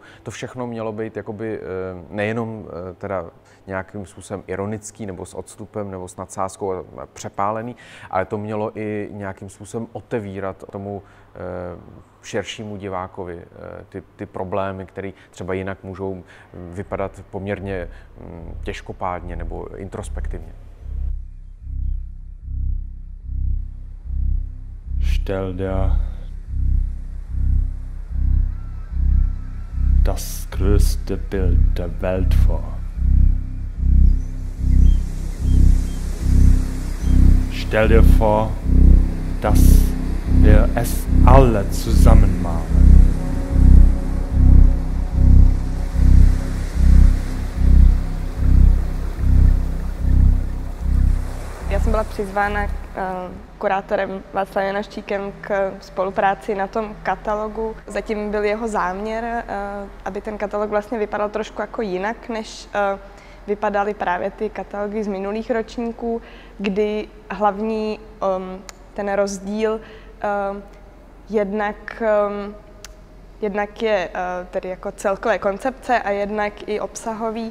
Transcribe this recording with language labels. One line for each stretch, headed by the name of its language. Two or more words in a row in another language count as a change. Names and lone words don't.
Czech: To všechno mělo být jakoby nejenom teda nějakým způsobem ironický nebo s odstupem nebo s nadsázkou a přepálený, ale to mělo i nějakým způsobem otevírat tomu širšímu divákovi ty problémy, které třeba jinak můžou vypadat poměrně těžkopádně nebo introspektivně.
German: Stell dir das größte Bild der Welt vor. Stell dir vor, dass wir es alle zusammen malen.
Czech: Já jsem byla přizvána kurátorem Václavem Janoščíkem k spolupráci na tom katalogu. Zatím byl jeho záměr, aby ten katalog vlastně vypadal trošku jako jinak, než vypadaly právě ty katalogy z minulých ročníků, kdy hlavní ten rozdíl jednak je tedy jako celkové koncepce a jednak i obsahový.